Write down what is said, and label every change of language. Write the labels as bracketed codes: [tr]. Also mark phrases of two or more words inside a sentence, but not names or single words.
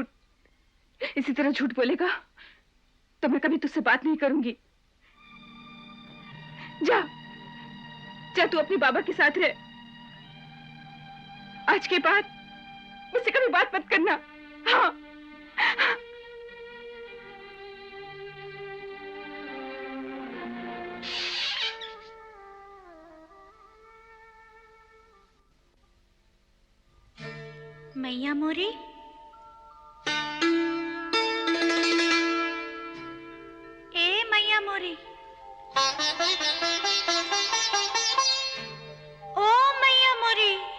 [hi] इसी तरह झूठ बोलेगा तो मैं कभी तुझसे बात नहीं करूंगी। जा जा, तू अपने बाबा के साथ रह। आज के बाद मुझसे कभी बात मत करना। हाँ। मैया मोरी, ए मैया मोरी, ओ मैया मोरी,